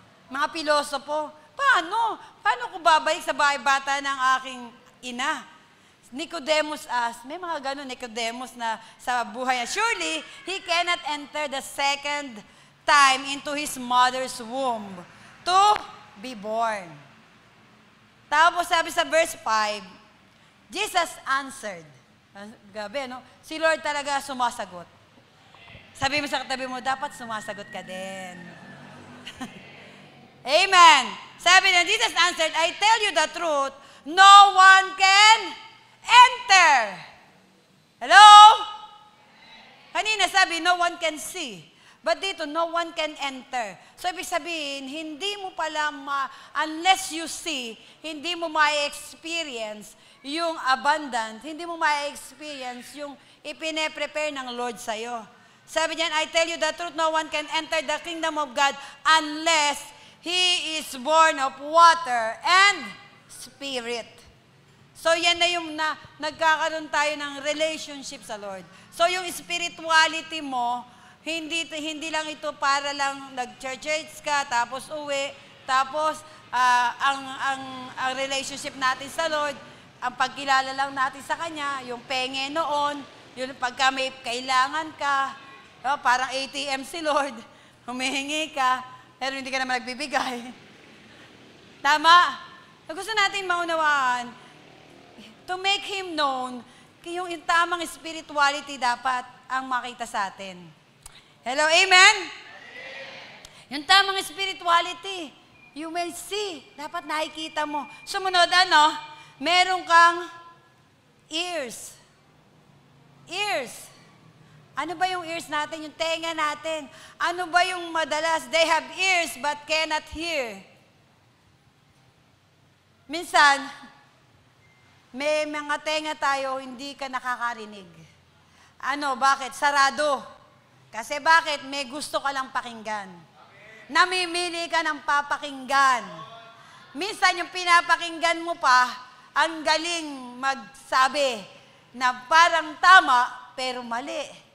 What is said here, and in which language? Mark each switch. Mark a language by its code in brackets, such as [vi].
[tl] Mga pilosopo. Paano ko babalik sa bahay bata ng aking ina? [en] Nicodemus asked, [tl] may mga ganun Nicodemus na sa buhay niya. [en] Surely, he cannot enter the second time into his mother's womb to be born. [tl] Tapos sabi sa verse 5, [en] Jesus answered. [tl] Gabi, si Lord talaga sumasagot. Sabi mo sa katabi mo, dapat sumasagot ka din. [en] Amen. [tl] Sabi na, [en] Jesus answered, I tell you the truth, no one can enter. Hello? [tl] Kanina sabi, [en] no one can see. [tl] But dito, [en] no one can enter. [tl] So, ibig sabihin, hindi mo pala [en] unless you see, [tl] hindi mo ma-experience yung abundant, hindi mo ma-experience yung ipine-prepare ng Lord sa'yo. Sabi niyan, [en] I tell you the truth, no one can enter the kingdom of God unless he is born of water and spirit. [tl] So, yan na yung nagkakaroon tayo ng relationship sa Lord. So, yung spirituality mo, hindi lang ito para lang nag-church ka, tapos uwi, tapos ang relationship natin sa Lord, ang pagkilala lang natin sa Kanya, yung penge noon, yung pagka may kailangan ka, parang ATM si Lord, humihingi ka, pero hindi ka naman nagbibigay. Tama? Gusto natin maunawaan, [en] to make Him known, [tl] yung tamang spirituality dapat ang makita sa atin. Hello, amen? Yung tamang spirituality. [en] You may see. [tl] Dapat nakikita mo. Sumunod, ano? Meron kang ears. Ears. Ano ba yung ears natin? Yung tenga natin. Ano ba yung madalas? [en] They have ears but cannot hear. [tl] Minsan, may mga tenga tayo, hindi ka nakakarinig. Ano, bakit? Sarado. Kasi bakit? May gusto ka lang pakinggan. Namimili ka ng papakinggan. Minsan, yung pinapakinggan mo pa, ang galing magsabi na parang tama, pero mali.